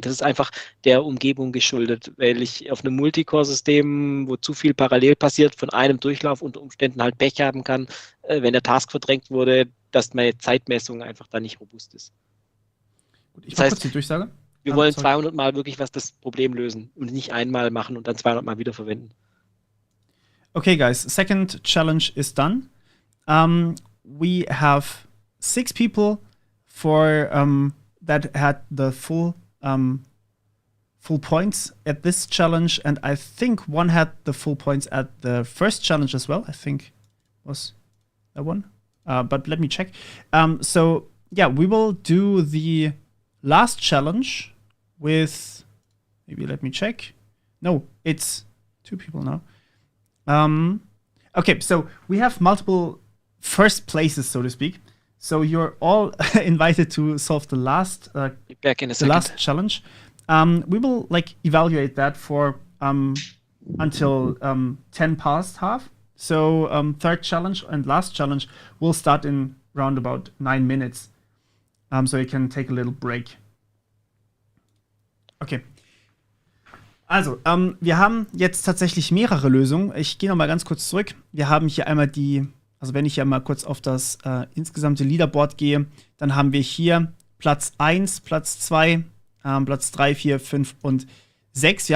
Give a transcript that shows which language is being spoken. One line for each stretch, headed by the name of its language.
German: Das ist einfach der Umgebung geschuldet, weil ich auf einem Multicore-System, wo zu viel parallel passiert, von einem Durchlauf unter Umständen halt Pech haben kann, wenn der Task verdrängt wurde, dass meine Zeitmessung einfach da nicht robust ist. Gut, ich mache kurz die Durchsage. Wir wollen 200 Mal wirklich das Problem lösen und nicht einmal machen und dann 200 Mal wiederverwenden.
English: Okay, guys, second challenge is done. We have 6 people for that had the full points at this challenge, and I think one had the full points at the first challenge as well. I think was that one, but let me check. So yeah, we will do the last challenge with, maybe let me check. No, it's 2 people now. Okay, so we have multiple first places, so to speak. So you're all invited to solve the last back in a second. last challenge. We will evaluate that for until 10 past half. So third challenge and last challenge will start in round about 9 minutes. So you can take a little break. Okay.
German: Also, wir haben jetzt tatsächlich mehrere Lösungen. Ich gehe noch mal ganz kurz zurück. Wir haben hier einmal also wenn ich ja mal kurz auf das insgesamte Leaderboard gehe, dann haben wir hier Platz 1, Platz 2, Platz 3, 4, 5 und 6.